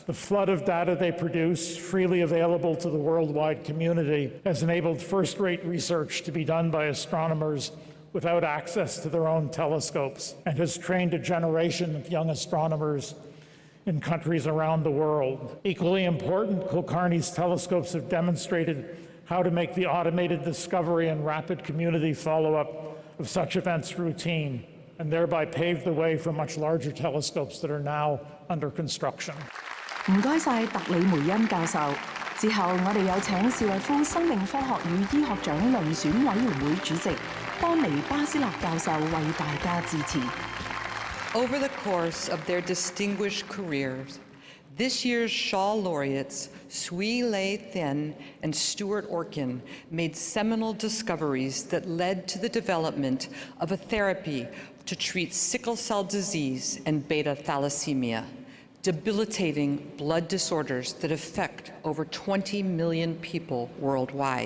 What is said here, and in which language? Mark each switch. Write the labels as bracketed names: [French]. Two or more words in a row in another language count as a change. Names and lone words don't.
[English] The flood of data they produce, freely available to the worldwide community, has enabled first-rate research to be done by astronomers without access to their own telescopes, and has trained a generation of young astronomers in countries around the world. Equally important, Kulkarni's telescopes have demonstrated how to make the automated discovery and rapid community follow-up of such events routine, and thereby paved the way for much larger telescopes that are now under construction. [Cantonese] 唔該晒特里梅恩教授。之後，我哋有請邵逸夫生命科學與醫學獎遴選委員會主席邦尼巴斯勒教授為大家致辭。 [English] Over the course of their distinguished careers, this year's Shaw laureates, Swee Lei Thien and Stuart Orkin, made seminal discoveries that led to the development of a therapy to treat sickle cell disease and beta thalassemia, debilitating blood disorders that affect over 20 million people worldwide.